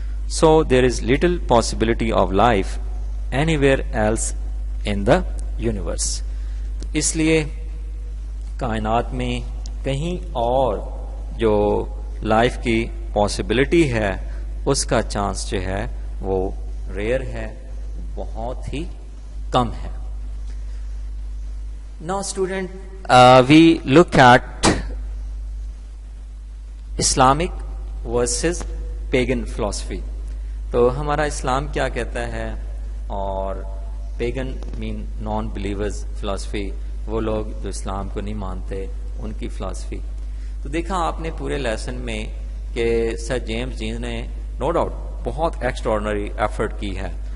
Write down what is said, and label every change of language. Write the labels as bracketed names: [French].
[English] So there is little possibility of life anywhere else in the universe. [Urdu] اس لیے کائنات میں کہیں اور جو لائف کی پاسبلٹی ہے اس کا چانس جو ہے وہ ریئر ہے, بہت ہی کم ہے. [English] Now student, we look at Islamic versus pagan philosophy. [Urdu] تو ہمارا اسلام کیا کہتا ہے اور پیگن مین نان بلیورز فلاسفی, وہ لوگ جو اسلام کو نہیں مانتے, ان کی فلاسفی. تو دیکھا آپ نے پورے لیسن میں کہ سر جیمز جینز نے نو ڈاؤٹ بہت ایکسٹراڈنری ایفرٹ کی ہے.